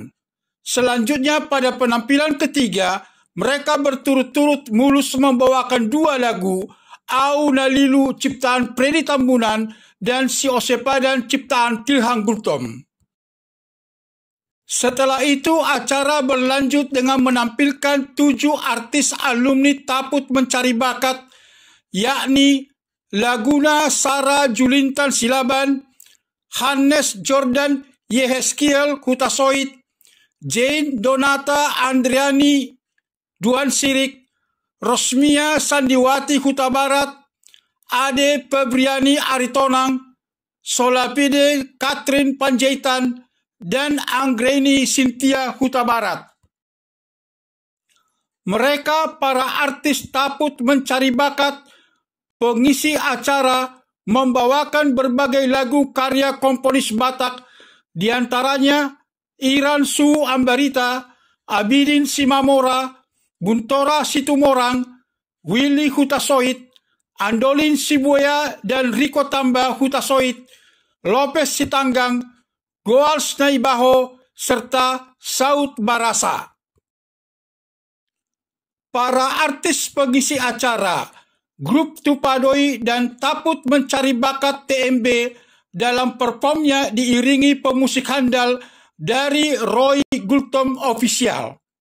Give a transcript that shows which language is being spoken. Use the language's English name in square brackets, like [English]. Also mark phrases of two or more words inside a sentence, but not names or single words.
[Indonesian] Selanjutnya pada penampilan ketiga, mereka berturut-turut mulus membawakan dua lagu, Au Nalilu ciptaan Freddy Tambunan dan Si Osepadan ciptaan Tilhang Gultom. Setelah itu acara berlanjut dengan menampilkan 7 artis alumni Taput Mencari Bakat, yakni Laguna Sara Julintan Silaban, Hannes Jordan Yehezkiel Hutasoit, Jane Donata Andriani Duan Sirik, Rosmia Sandiwati Huta Barat, Ade Febriani Aritonang, Solapide Katrin Panjaitan, dan Anggreni Cynthia Huta Barat. Mereka para artis Taput Mencari Bakat, pengisi acara, membawakan berbagai lagu karya komponis Batak, diantaranya Iran Suhu Ambarita, Abidin Simamora, Buntora Situmorang, Willy Hutasoit, Andolin Sibuya dan Riko Tamba Hutasoit, Lopez Sitanggang, Goal Snaibaho, serta Saud Barasa. Para artis pengisi acara, grup Tupadoi dan Taput Mencari Bakat TMB dalam performnya diiringi pemusik handal dari Roy Gultom Official.